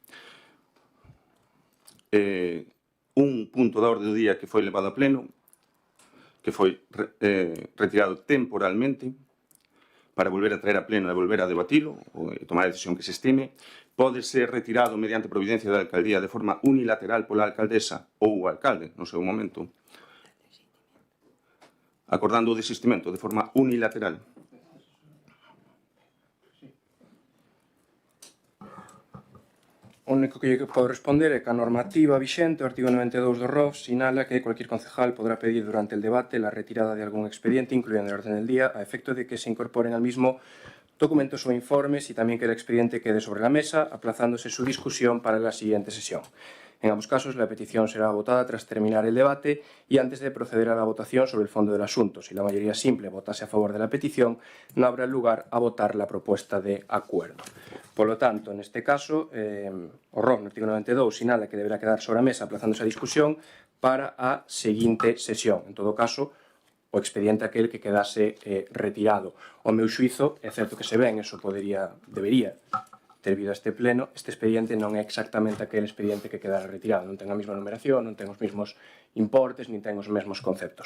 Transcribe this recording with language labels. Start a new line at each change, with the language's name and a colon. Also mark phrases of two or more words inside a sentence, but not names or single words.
Galician: Un punto da orde do día que foi levado a pleno, que foi retirado temporalmente para volver a traer a pleno e volver a debatilo e tomar a decisión que se estime, pode ser retirado mediante providencia da alcaldía de forma unilateral pola alcaldesa ou o alcalde no seu momento, acordando o desistimento de forma unilateral. O único que lle podo responder é que a normativa vixente, o artigo 92 do ROF, sinala que
Spanish: cualquier concejal podrá pedir durante el debate la retirada de algún expediente, incluido en el orden del día, a efecto de que se incorporen al mismo documentos o informes y también que el expediente quede sobre la mesa, aplazándose su discusión para la siguiente sesión. En ambos casos, la petición será votada tras terminar el debate y antes de proceder a la votación sobre el fondo del asunto. Si la mayoría simple votase a favor de la petición, no habrá lugar a votar la propuesta de acuerdo. Por lo tanto, en este caso, o ROF,
Galician: no artigo 92, sinala que deberá quedar sobre a mesa aplazándose a discusión para a seguinte sesión. En todo caso, o expediente aquel que quedase retirado. O meu xuizo, é certo que se ven, eso debería ter vido a este pleno, este expediente non é exactamente aquel expediente que quedara retirado, non ten a mesma numeración, non ten os mesmos importes, nin ten os mesmos conceptos.